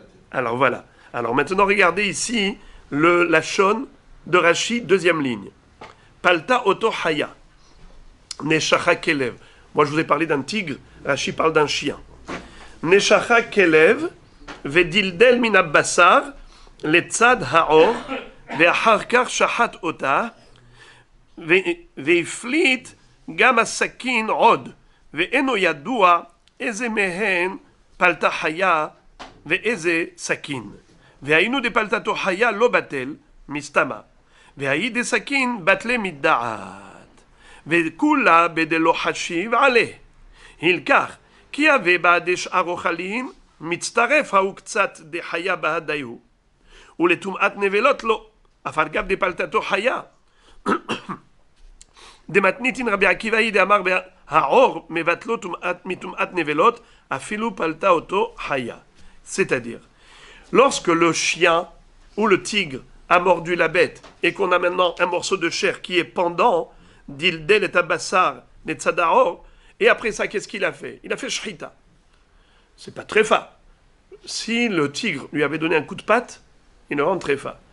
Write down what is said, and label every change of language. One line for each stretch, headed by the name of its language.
French: Alors voilà. Alors maintenant, regardez ici la shon de Rashi, deuxième ligne.
Hebrew: Palta oto haya. Neshacha kelev.
French: Moi, je vous ai parlé d'un tigre. Rashi parle d'un chien.
Hebrew: Neshacha kelev, ודלדל מן הבשר לצד העור, ואחר כך שחט אותה, והפליט גם הסכין עוד, ואינו ידוע איזה מהן פלטה חיה ואיזה סכין. והיינו דפלטתו חיה לא בטל, מסתמה, והאי דסכין בטלה מדעת, וכולה בדלא חשיב עליה. הלקח, כי הווה בעד שאר אוכלים, מצטרף ההוא קצת דחיה בהדיהו, ולטומאת נבלות לא, אף על גב דפלטתו חיה. דמתניתין רבי עקיבא דאמר העור מבטלו מטומאת נבלות, אפילו פלטה אותו חיה.
French: C'est-à-dire, lorsque le chien ou le tigre a mordu la bête et qu'on a maintenant un morceau de chair qui est pendant,
Hebrew: dildel et tabassar, les tzadaor,
French: et après ça, qu'est-ce qu'il a fait? Il a fait shrita. C'est pas tréfa. Si le tigre lui avait donné un coup de patte, il ne rend tréfa.